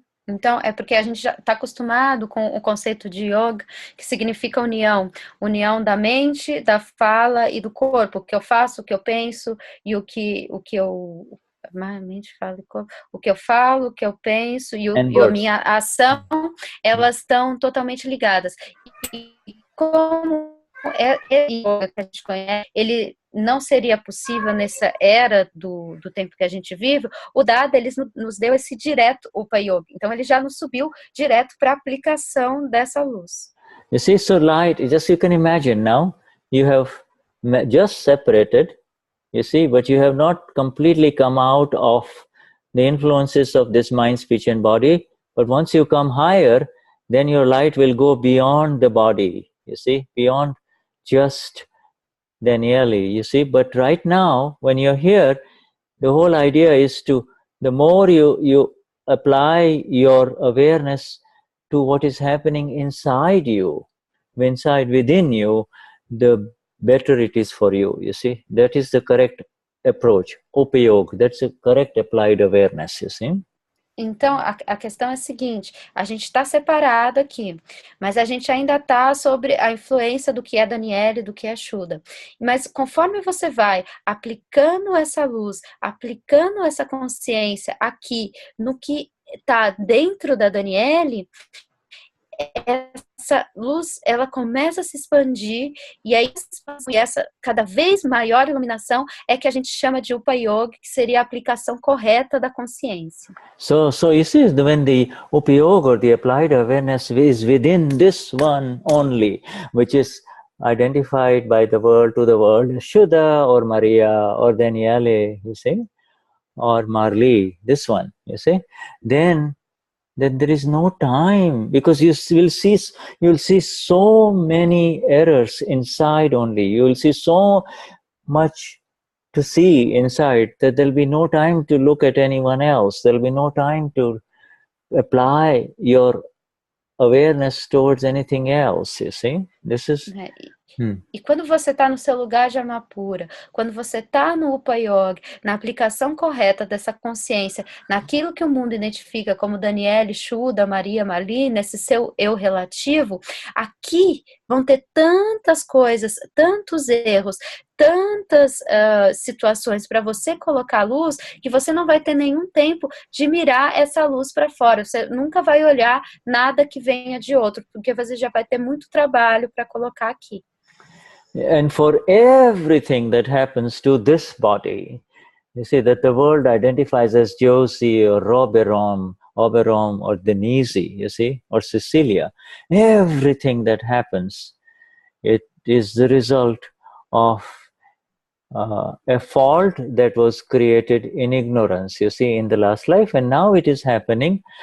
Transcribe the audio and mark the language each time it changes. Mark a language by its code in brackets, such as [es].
[pt] Então, é porque a gente já está acostumado com o conceito de yoga, que significa união da mente, da fala e do corpo, o que eu faço, o que eu penso e o que eu mente, fala e corpo, o que eu falo, o que eu penso e a minha ação, elas estão totalmente ligadas. E como yoga que a gente conhece, ele não seria possível nessa era do tempo que a gente vive, o Dada, ele nos deu esse direto Upa Yoga. Então, ele já nos subiu direto para a aplicação dessa luz. [en] You see, so light, just you can imagine now, you have just separated, you see, but you have not completely come out of the influences of this mind, speech, and body. But once you come higher, then your light will go beyond the body, you see, beyond just Danielle, you see. But right now, when you're here, the whole idea is the more you apply your awareness to what is happening inside you, within you, the better it is for you, you see. That is the correct approach, upayog, that's the correct applied awareness, you see. [pt] Então, a questão é a seguinte, a gente está separado aqui, mas a gente ainda está sobre a influência do que é Danielle, do que é Shuddha. Mas conforme você vai aplicando essa luz, aplicando essa consciência aqui, no que está dentro da Danielle, essa luz, ela começa a se expandir, e aí essa cada vez maior iluminação é que a gente chama de Upa Yoga, que seria a aplicação correta da consciência. [en] So you see, when the Upa Yoga, or the applied awareness, is within this one only, which is identified by the world to the world, Shuddha or Maria or Danielle, you see, or Marley, this one, you see, then there is no time, because you will see so many errors inside only. You will see so much to see inside that there will be no time to look at anyone else. There will be no time to apply your awareness towards anything else, you see. This is... [pt] E quando você está no seu lugar de alma pura, quando você está no Upa Yoga, na aplicação correta dessa consciência, naquilo que o mundo identifica como Danielle, Shuddha, Maria, Marli, nesse seu eu relativo, aqui vão ter tantas coisas, tantos erros, tantas situações para você colocar a luz, que você não vai ter nenhum tempo de mirar essa luz para fora. Você nunca vai olhar nada que venha de outro, porque você já vai ter muito trabalho para colocar aqui. [en] And for everything that happens to this body, you see that the world identifies as Josie or Oberon or Denize, you see, or Cecilia. Everything that happens, it is the result of a fault that was created in ignorance, you see, in the last life, and now it is happening.